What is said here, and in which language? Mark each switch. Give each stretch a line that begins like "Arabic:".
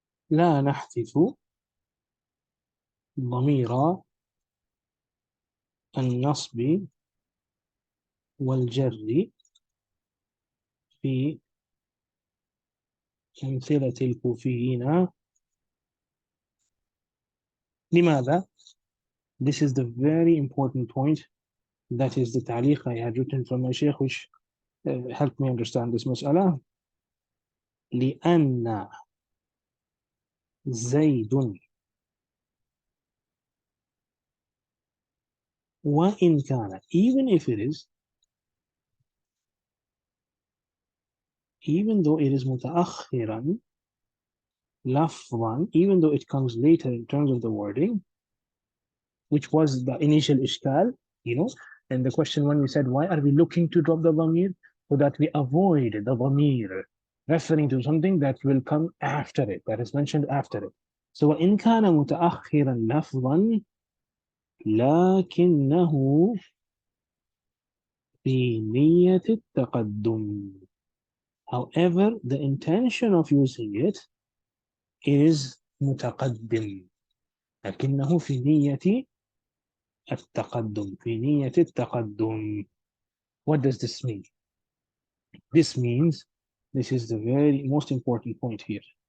Arabic: لا نحذف ضمير النصب والجر في أمثلة الكوفيين. لماذا?
English: This is the very important point. That is the تعليق I had written from my sheikh, which helped me understand this مسألة.
Arabic: لأن زيد وإن كان,
English: even if it is, even though it is
Arabic: متأخرا لفظا,
English: even though it comes later in terms of the wording, which was the initial ishkal, and the question when we said, why are we looking to drop the dhamir? So that we avoid the dhamir referring to something that will come after it, that is mentioned after it. So
Arabic: وإن كان متأخرا لفظا لكنه في نية التقدم.
English: However, the intention of using it is متقدم.
Arabic: لكنه في نية التقدم. في نية التقدم.
English: What does this mean? This means, this is the very most important point here.